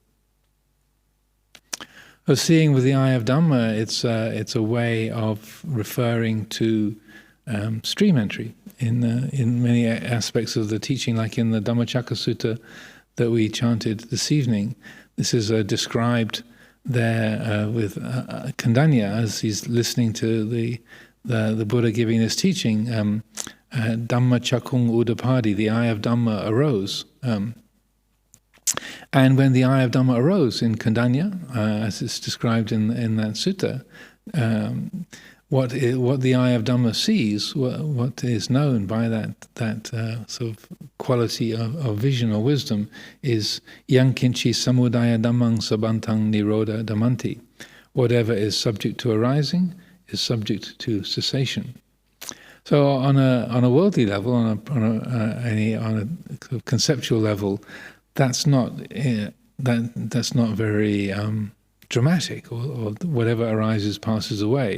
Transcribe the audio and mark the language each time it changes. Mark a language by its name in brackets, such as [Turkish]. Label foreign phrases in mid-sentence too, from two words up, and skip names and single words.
[English] Seeing with the eye of Dhamma, it's a way of referring to stream entry in many aspects of the teaching, like in the Dhammacakka Sutta that we chanted this evening. This is described there with Kandanya as he's listening to the Buddha giving this teaching. [Pali] Dhamma chakung udapadi, [English] the eye of Dhamma arose. And when the eye of Dhamma arose in Kandanya, as it's described in that sutta, what the eye of Dhamma sees, what is known by that sort of quality of vision or wisdom, is [Pali] yang kinchi samudaya dhammang sabantang nirodha dhammanti. [English] Whatever is subject to arising is subject to cessation. So on a worldly level, on a conceptual level, that's not very dramatic, or whatever arises passes away.